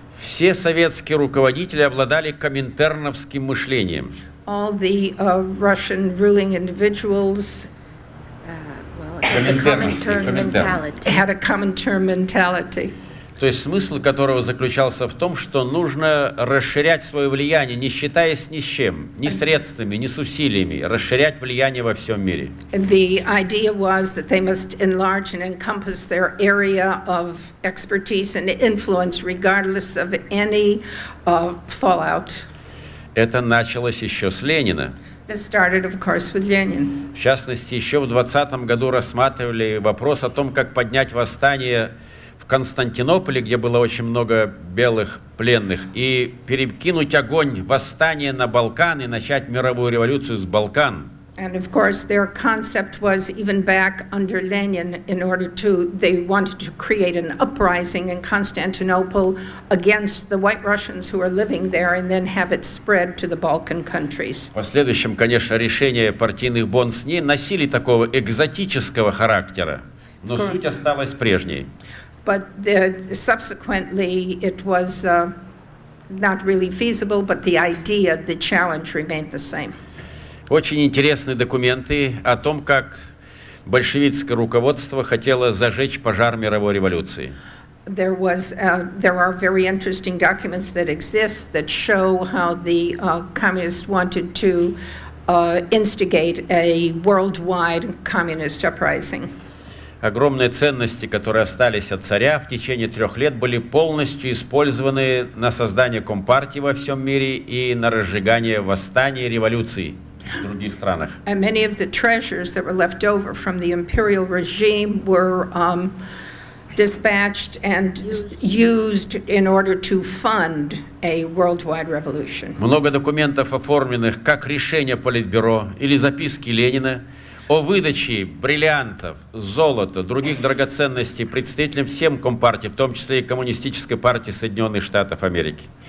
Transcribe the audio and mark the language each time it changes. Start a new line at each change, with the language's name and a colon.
Russian: Все советские руководители обладали коминтерновским мышлением.
English: All the Russian ruling individuals Had a Comintern mentality. had a Comintern mentality.
Russian: То есть смысл которого заключался в том, что нужно расширять свое влияние, не считаясь ни с чем, ни средствами, ни с усилиями, расширять влияние во всем мире.
English: The idea was that they must enlarge and encompass their area of expertise and influence regardless of any fallout.
Russian: Это началось еще с Ленина.
English: This started, of course, with Lenin.
Russian: В частности, еще в 2020 году рассматривали вопрос о том, как поднять восстание в Константинополе, где было очень много белых пленных, и перекинуть огонь восстания на Балкан и начать мировую революцию с Балкан.
English: And of course, their concept was even back under Lenin they wanted to create an uprising in Constantinople against the white Russians who were living there and then have it spread to the Balkan countries.
Russian: В последующем, конечно, решения партийных бонс-не носили такого экзотического характера, но суть осталась прежней.
English: But subsequently, it was not really feasible, but the idea, the challenge remained the same.
Russian: Очень интересные документы о том, как большевистское руководство хотело зажечь пожар мировой революции.
English: There are very interesting documents that exist that show how the communists wanted to instigate a worldwide communist uprising.
Russian: Огромные ценности, которые остались от царя в течение 3 лет, были полностью использованы на создание компартии во всем мире и на разжигание восстаний и революций в других странах.
English: And many of the treasures that were left over from the imperial regime were dispatched and used in order to fund a worldwide revolution.
Russian: Много документов, оформленных как решение Политбюро или записки Ленина, о выдаче бриллиантов, золота, других драгоценностей представителям всем компартий, в том числе и Коммунистической партии Соединенных Штатов Америки.